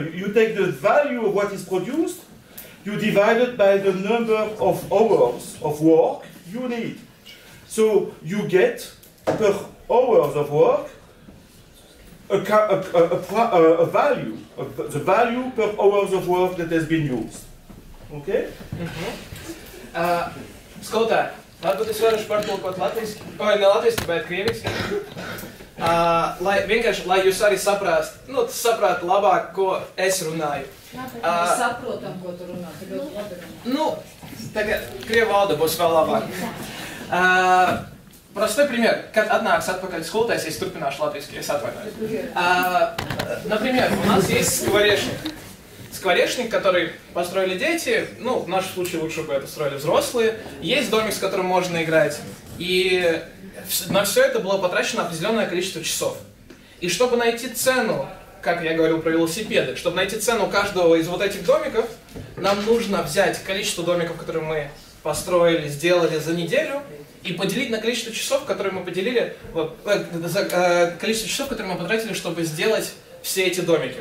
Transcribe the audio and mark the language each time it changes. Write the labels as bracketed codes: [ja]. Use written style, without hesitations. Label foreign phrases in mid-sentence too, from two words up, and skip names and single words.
[en] You take the value of what is produced, you divide it by the number of hours of work you need. So you get per hours of work a value, the value per hours of work that has been used. Okay? [lv] Skolotāji, varbūt es varu pārtulkot latviski, vai ne latviski, bet krieviski. Lai jūs arī saprāt labāk, ko es runāju. Mēs saprotam, ko tu runā, tu ļoti labi runā. Tagad krievu valoda būs vēl labāk. [ru] Простой пример. [lv] Kad atnāks atpakaļ skolotājs, es turpināšu latviski, es atvainojos. [ru] Например, у нас есть скворечник. Скворечник, который построили дети, в нашем случае лучше бы это строили взрослые. Есть домик, с которым можно играть. И на все это было потрачено определенное количество часов. И чтобы найти цену, как я говорил про велосипеды, чтобы найти цену каждого из вот этих домиков, нам нужно взять количество домиков, которые мы построили, сделали за неделю, и поделить на количество часов, которые мы поделили, количество часов, которые мы потратили, чтобы сделать все эти домики.